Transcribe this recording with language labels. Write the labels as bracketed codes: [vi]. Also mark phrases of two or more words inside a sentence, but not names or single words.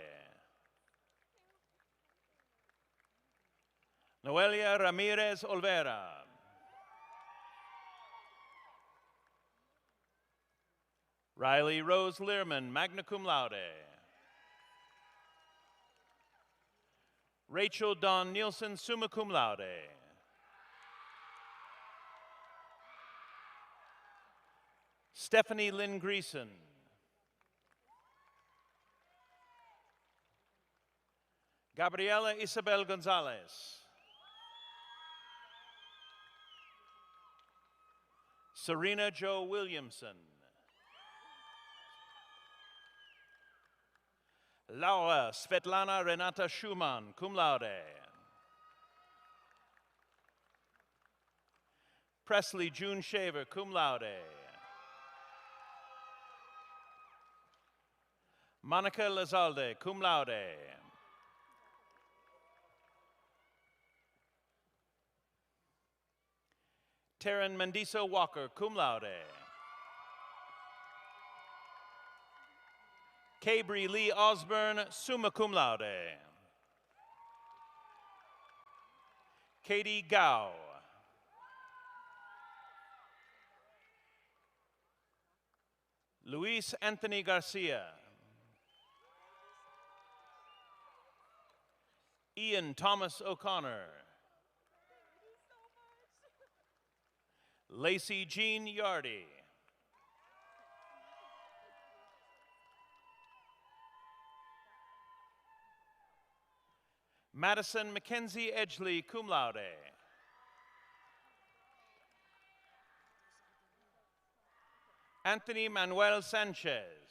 [en] Noelia Ramirez Olvera. Riley Rose Learman, [la] magna cum laude. [en] Rachel Dawn Nielsen, [la] summa cum laude. [en] Stephanie Lynn Greason. Gabriela Isabel Gonzalez. Serena Jo Williamson. Laura Svetlana Renata Schumann, [la] cum laude. [en] Presley June Shaver, [la] cum laude. [en] Monica Lazalde, [la] cum laude. [en] Taryn Mendiso Walker, [la] cum laude. [en] Cabri Lee Osborne, [la] summa cum laude. [en] Katie Gao. Luis Anthony Garcia. Ian Thomas O'Connor. Lacey Jean Yardy. Madison Mackenzie Edgley, [la] cum laude. [en] Anthony Manuel Sanchez.